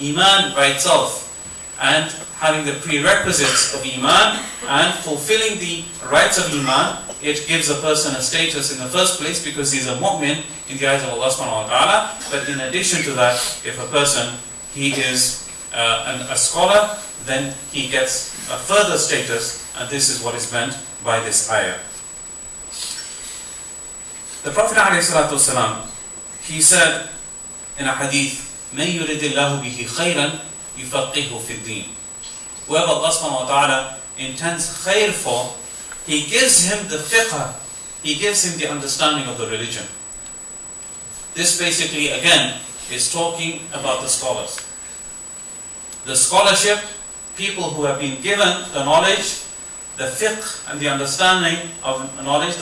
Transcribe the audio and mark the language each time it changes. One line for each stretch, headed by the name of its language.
English: Iman by itself, and having the prerequisites of Iman and fulfilling the rights of Iman, it gives a person a status in the first place because he's a mu'min in the eyes of Allah subhanahu wa ta'ala. But in addition to that, if a person he is a scholar, then he gets a further status, and this is what is meant by this ayah. The Prophet ﷺ, he said in a hadith,
Arabic: مَنْ يُرِدِ اللَّهُ بِهِ خَيْرًا يُفَقِّهُ فِي الدِّينِ.
English: Whoever Allah subhanahu wa ta'ala intends khair for, He gives him the fiqh, He gives him the understanding of the religion. This basically, again, is talking about the scholars. The scholarship, people who have been given the knowledge, the fiqh and the understanding of knowledge.